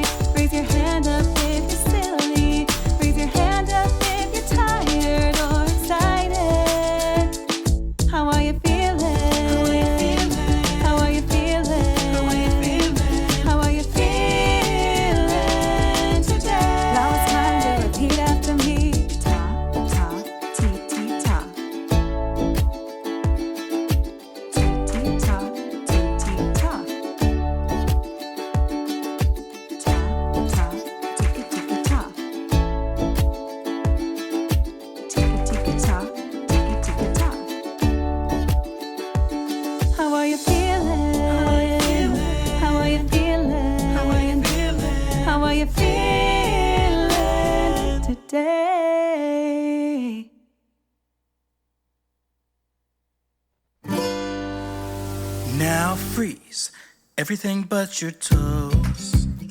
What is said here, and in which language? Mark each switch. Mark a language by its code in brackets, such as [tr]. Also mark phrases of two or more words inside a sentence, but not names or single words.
[en] Raise your hand up if you're silly. Raise your hand up if you're tired or excited. How are you feeling? How are you feeling? How are you feeling? How are you feeling today? Now it's time to repeat after me. Ta, ta, ti, ti, ta. Ti, ti, ta, ti, ti, ta. Ta, ta, tiki, tiki, ta. Tiki, tiki, ta, tiki, tiki, ta. How are you feeling? How are you feeling? How are you feeling? How are you feeling today? Now freeze everything but your toes.